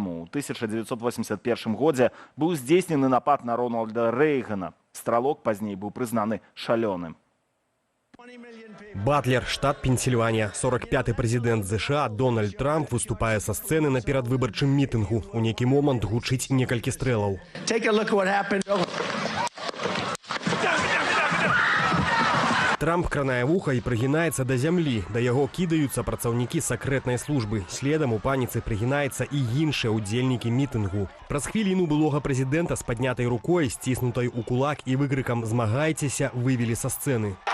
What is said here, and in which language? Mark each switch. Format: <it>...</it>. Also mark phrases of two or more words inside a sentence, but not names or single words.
<be>У 1981 годзе быў здзейснены напад на Рональда Рэйгана. Стралок пазней быў прызнаны шалёным. Батлер, штат Пенсільванія. 45-й прэзідэнт ЗША Дональд Трамп выступае са сцэны на перадвыбарчым мітынгу. У нейкі момант гучыць некалькі стрэлаў.</be> <en>Take a look at what happened.</en> <be>Трамп кранае вуха і прыгінаецца да зямлі. Да яго кідаюцца працаўнікі сакрэтнай службы. Следам у паніцы прыгінаецца і іншыя ўдзельнікі мітынгу. Праз хвіліну былога прэзідэнта з паднятай рукой, сціснутай у кулак і выкрыкам «Змагайцеся» вывелі са сцэны.</be>